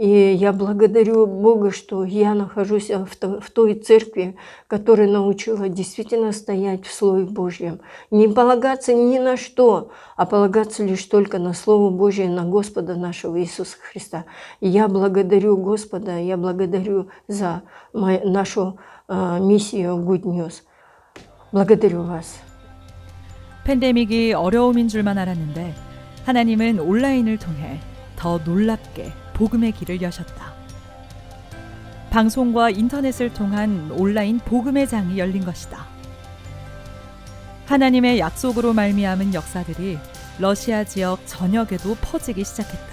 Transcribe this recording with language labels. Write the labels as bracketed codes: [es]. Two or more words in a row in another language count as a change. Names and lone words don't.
[ru] И я благодарю Бога, что я нахожусь в той церкви, которая научила действительно стоять в Слове Божьем. Не полагаться ни на что, а полагаться лишь только на Слово Божье, на Господа нашего Иисуса Христа. И я благодарю Господа, я благодарю за нашу миссию [en] Good News. [ru] благодарю вас. [ko] 팬데믹이 어려움인 줄만 알았는데 하나님은 온라인을 통해 더 놀랍게 복음의 길을 여셨다. 방송과 인터넷을 통한 온라인 복음의 장이 열린 것이다. 하나님의 약속으로 말미암은 역사들이 러시아 지역 전역에도 퍼지기 시작했다.